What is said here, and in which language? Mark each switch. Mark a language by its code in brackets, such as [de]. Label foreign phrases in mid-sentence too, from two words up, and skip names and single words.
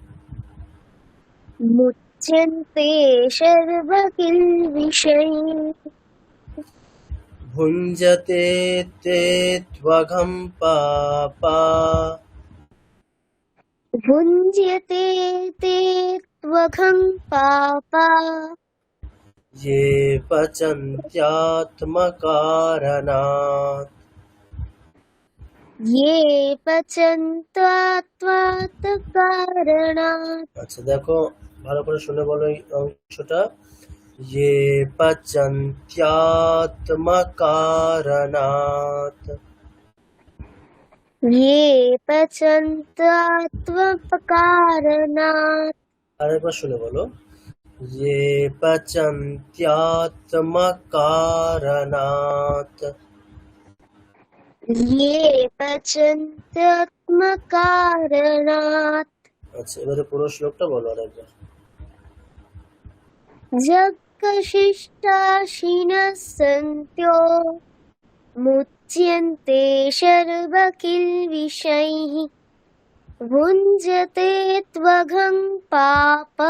[sa] মুচ্যন্তে সর্বকিল্বিষৈঃ ভুঞ্জতে তে ত্বঘং পাপা ভুঞ্জতে তে ত্বঘং পাপা ये पचन्त्यात्मकारणात्। ये পচন্ত্যাত্মাৎ কারণাৎ। [bn] আচ্ছা দেখো ভালো করে শুনে বলো এই অংশটা। [sa] ये पचन्त्यात्मकारणात्। ये পচন্ত্যাত্মকারণাৎ। [bn] আরেকবার শুনে বলো। [sa] ये पचन्त्यात्मकारणात्। ये পচন্ত্যাত্মকারণাৎ। [bn] আচ্ছা এবারে পুরো শ্লোকটা বলো আরেকবার। [sa] যজ্ঞশিষ্টাশিনঃ সন্ত্য মুচ্যন্তে সর্বকিল্বিষৈঃ ভুঞ্জতে ত্বঘং পাপা।